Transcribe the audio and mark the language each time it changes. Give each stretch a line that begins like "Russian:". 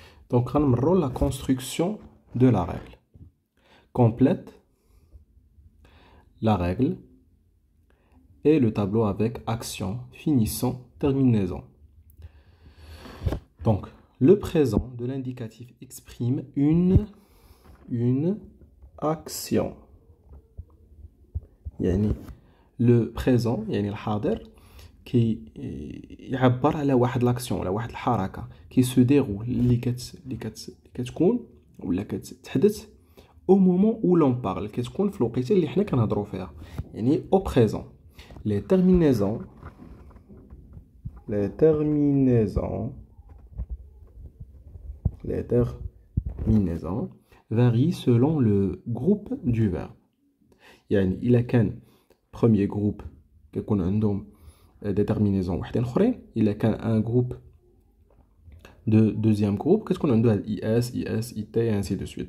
French: Donc, on a la construction de la règle. Complète la règle et le tableau avec action, finissant, terminaison. Donc, le présent de l'indicatif exprime une action.
Arabic: يعني le présent يعني الحاضر كي يعبر على واحد لاكسيون على واحد الحركه كي سو ديرول اللي كتكون ولا كتحدث
French: au moment où l'on parle
Arabic: كتكون في الوقيته اللي حنا كنهضروا فيها يعني
French: au présent. Les terminaisons varient selon le groupe du verbe.
Arabic: يعني إلا كان premier groupe كيكون عندهم déterminaison وحدين اخرين إلا كان un groupe de deuxième groupe كتكون عنده
French: IS, IS, IT et ainsi de suite.